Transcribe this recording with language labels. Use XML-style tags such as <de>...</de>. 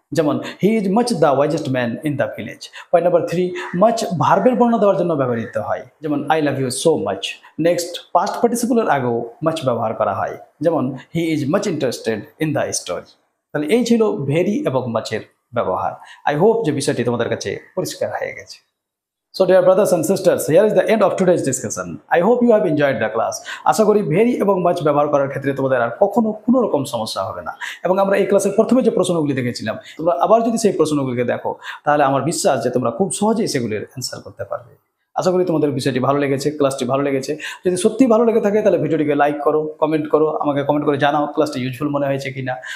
<bn>যেমন</bn> <en>He is much the wisest man in the village.</en> <bn>Point number 3, much ভার্বের বর্ণনা দেওয়ার জন্য ব্যবহৃত হয়। যেমন</bn> <en>I love you so much.</en> <bn>Next, past পার্টিসিপলের আগেও মাচ ব্যবহার করা হয়। যেমন</bn> <en>He is much interested in the story.</en> <bn>তাহলে এই ছিল ভেরি এবং মাচের ব্যবহার। আই হোপ যে বিষয়টি তোমাদের কাছে পরিষ্কার হয়ে গেছে।</bn> <en>So dear brothers and sisters, here is the end of today's discussion. I hope you have enjoyed the class.</en> <bn>আশা করি ভেরি এবং মাচ ব্যবহার করার ক্ষেত্রে তোমাদের আর কখনো কোনো রকম সমস্যা হবে না। এবং আমরা এই ক্লাসের প্রথমে যে প্রশ্নগুলি দেখেছিলাম, তোমরা আবার যদি সেই প্রশ্নগুলিকে দেখো, তাহলে আমার বিশ্বাস যে তোমরা খুব সহজেই সেগুলির অ্যান্সার করতে পারবে। আশা করি তোমাদের বিষয়টি ভালো লেগেছে, ক্লাসটি ভালো লেগেছে। যদি সত্যি ভালো লেগে থাকে তাহলে ভিডিওটিকে লাইক করো, কমেন্ট করো, আমাকে কমেন্ট করে জানাও ক্লাসটি ইউজফুল মনে হয়েছে কিনা।</bn>